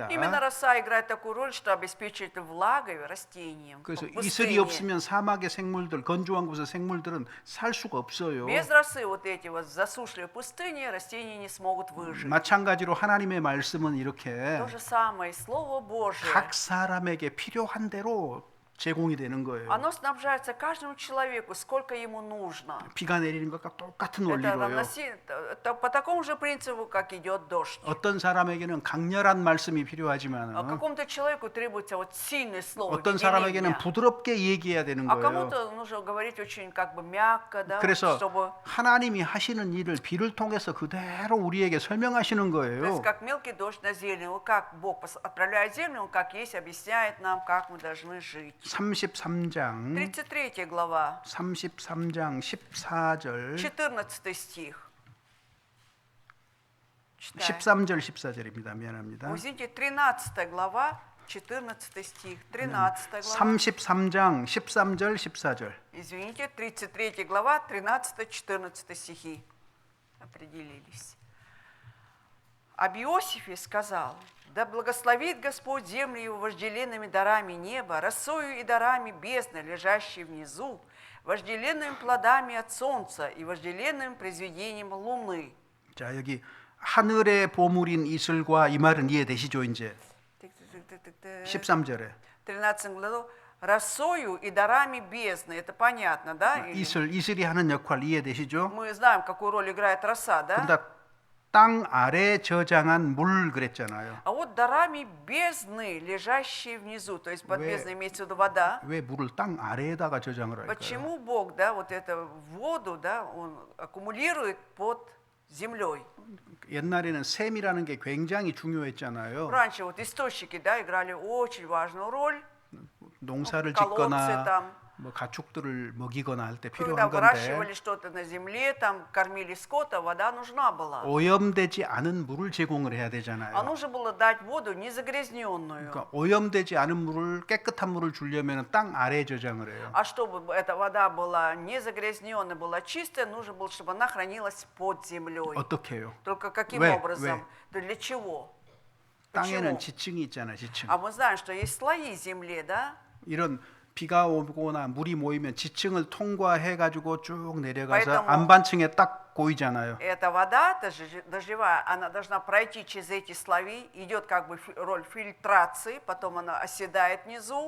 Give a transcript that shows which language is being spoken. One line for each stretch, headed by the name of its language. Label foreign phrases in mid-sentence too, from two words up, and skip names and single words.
Russian: Именно роса играет такую роль, что обеспечивает влагой растениям.
Korean: 그래서
Russian: в
Korean: 이슬이
Russian: пустыне.
Korean: 없으면 사막의 생물들, 건조한 곳의 생물들은 살 수가 없어요.
Russian: Без росы вот эти вот засушливые пустыни растения не смогут выжить.
Korean: 마찬가지로 하나님의 말씀은 이렇게
Russian: То же самое, Слово Божие.
Korean: 각 사람에게 필요한 대로 제공이 되는 거예요.
Russian: Оно снабжается каждому человеку, сколько ему нужно.
Korean: 비가 내리는 것과 똑같은
Russian: Это
Korean: 원리로요.
Russian: по такому же принципу, как идет дождь.
Korean: 어떤 사람에게는 강렬한 말씀이
Russian: А
Korean: 필요하지만
Russian: какому-то человеку требуется вот сильное слово,
Korean: 어떤
Russian: введение
Korean: 사람에게는
Russian: меня.
Korean: 부드럽게 얘기해야 되는
Russian: А
Korean: 거예요.
Russian: кому-то нужно говорить очень как бы мягко, да,
Korean: 그래서
Russian: чтобы,
Korean: 하나님이 하시는 일을 비를 통해서 그대로 우리에게 설명하시는
Russian: то есть
Korean: 거예요.
Russian: как мелкий дождь на землю, вот как Бог отправляет землю, Он как есть объясняет нам, как мы должны жить.
Korean: 33장
Russian: 33 глава,
Korean: 33장 14절
Russian: 14 стих. Читаем.
Korean: 13절 14절입니다. 미안합니다.
Russian: Возьмите 13 глава, 14 стих. 13 глава.
Korean: 33장 13절 14절.
Russian: Извините, 33 глава, 13-14 стихи. Определились. Об Иосифе сказал: «Да благословит Господь землю его вожделенными дарами неба, росою и дарами бездны, лежащей внизу, вожделенными плодами от солнца и вожделенным произведением луны».
Korean: 자, 여기 하늘의 보물인 이슬과 이 말은 이해되시죠, 이제? 13절에
Russian: 13 главу. Росою и дарами бездны. Это понятно, да? Или
Korean: 이슬이 하는 역할 이해되시죠?
Russian: мы знаем, какую роль играет роса, да?
Korean: 그러다 땅 아래 저장한 물 그랬잖아요.
Russian: А вот дарами бездны, лежащие внизу, то есть под Вы- бездной имеется в виду вода.
Korean: 왜 물을 땅 아래에다가 저장을 할까요?
Russian: Почему Бог, да, вот эту воду, да, Он аккумулирует под землей?
Korean: 옛날에는 샘이라는 게 굉장히 중요했잖아요.
Russian: Раньше вот источники, да, играли очень важную роль.
Korean: 농사를
Russian: колодцы
Korean: 짓거나
Russian: там.
Korean: 뭐 가축들을 먹이거나 할 때
Russian: Когда
Korean: 필요한
Russian: выращивали
Korean: 건데
Russian: что-то на земле, там кормили скота, вода нужна была.
Korean: 오염되지 않은 물을 제공을 해야
Russian: А
Korean: 되잖아요.
Russian: нужно было дать воду не загрязненную.
Korean: 그러니까 오염되지 않은 물을 깨끗한 물을 주려면 땅 아래에 저장을 해요.
Russian: А чтобы эта вода была не загрязненная, была чистая, нужно было, чтобы она хранилась под землей.
Korean: 어떻게 해요?
Russian: Только каким Вэ? образом? Да для чего?
Korean: 땅에는
Russian: Почему?
Korean: 지층이 있잖아요, 지층.
Russian: А мы знаем, что есть слои земли, да?
Korean: 이런 비가 오거나 물이 모이면 지층을 통과해 가지고 쭉 내려가서
Russian: Поэтому-
Korean: 안반층에 딱 고이잖아요.
Russian: Эта вода дождевая, она должна пройти через эти слои, идет как бы роль фильтрации, потом она оседает внизу.